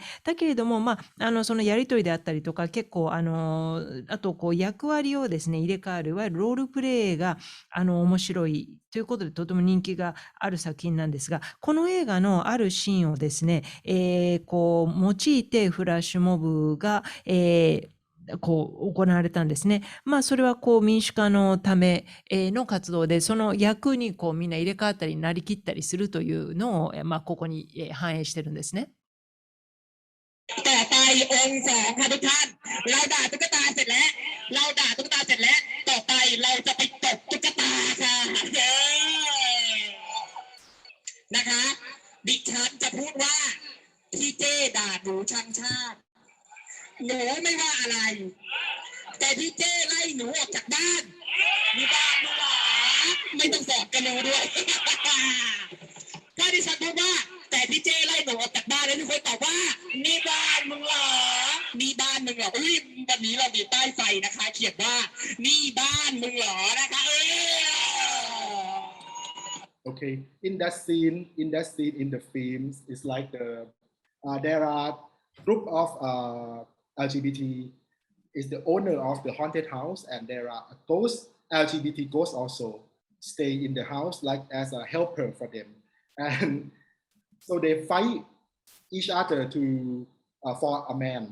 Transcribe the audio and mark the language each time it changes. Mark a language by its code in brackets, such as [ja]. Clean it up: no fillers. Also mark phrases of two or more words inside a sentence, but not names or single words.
[ja] だけれども、そのやりとりであったりとか、結構あと役割をですね入れ替わる、いわゆるロールプレイが面白いということでとても人気がある作品なんですが、この映画のあるシーンをですね、用いてフラッシュモブが、行われたんですね。それは民主化のための活動で、その役にみんな入れ替わったりなりきったりするというのを、ここに反映してるんですね。 [th] ต่อไปองค์สองค่ะทุกท่านเราด่าตุ๊กตาเสร็จแล้วต่อไปเราจะไปตบตุ๊กตาค่ะ นะคะดิฉันจะพูดว่าที่เจ้ด่าหนูชังชาติหนูไม่ว่าอะไรแต่ที่เจ้ไล่หนูออกจากบ้านมีบ้านหรอไม่ต้องสอบกันรู้ด้วยถ้าดิฉันพูดว่าแต่ที่เจ้ไล่หนูออกจากบ้านแล้วทุกคนตอบว่านี่บ้านมึงเหรอนี่บ้านมึงเหรอวันนี้เรามีป้ายไฟนะคะเขียนว่านี่บ้านมึงเหรอนะคะ [en] Okay, in that scene in the films, it's like there are group of LGBT is the owner of the haunted house, and there are LGBT ghosts also stay in the house like as a helper for them, and so they fight each other to for a man.